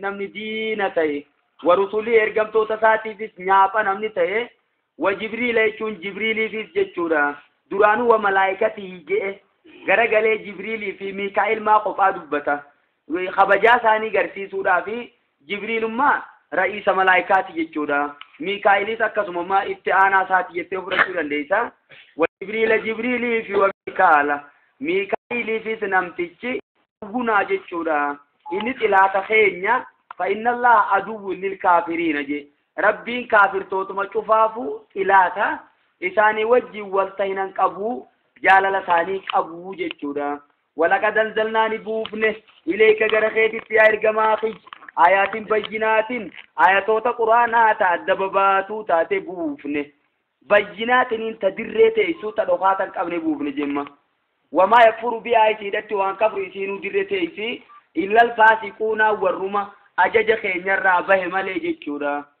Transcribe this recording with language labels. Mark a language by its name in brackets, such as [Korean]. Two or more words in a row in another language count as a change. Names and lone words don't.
[Oromo] namni diina ta'e [Arabic] ورسله [Oromo] ergamtoota isaatiifis nyaapha namni ta'e [Arabic] وجبريل [Oromo] jechuun jibriiliifis jechuudha duraanuu [Arabic] وملائكته [Oromo] je'e garagalee jibriilii fi miikaa'il maa kophaa dubbata kabajaa isaanii garsiisuudhaa fi jibriilummaa ra'iisa malaayikaati jechuudha miikaa'ilis akkasuma maa itti aanaa isaati jettee fudhachuu dandeessa [Arabic] وجبريل [Oromo] jibriilii fi [Arabic] وميكال [Oromo] miikaa'iliifis namtichi gunaa jechuudha inni xilaata keenya [Arabic] فإن الله عدو للكافرين [Oromo] je rabbiin kaafirtootuma cufaafu xilaata isaanii wajjin walta hinan qabu jaalala isaanii qabu jechuudha [Arabic] ولقد أنزلنا [Oromo] ni buufne ilayka gara keetitti yaa ergamaa kiyya [Arabic] آيات بينات [Oromo] ayatoota quraanaa ta'adda babaatuu taate buufne bayyinaatiniin ta dirree teessuu ta dhokaatan qabne buufne jemma [Arabic] وما يكفر ب [Oromo] ayatiidhatti waan kafru isiinuu dirree teessi [Arabic] إلا الفاسقون [Oromo] warruma ajaja keenyarraa bahe malee jechuudha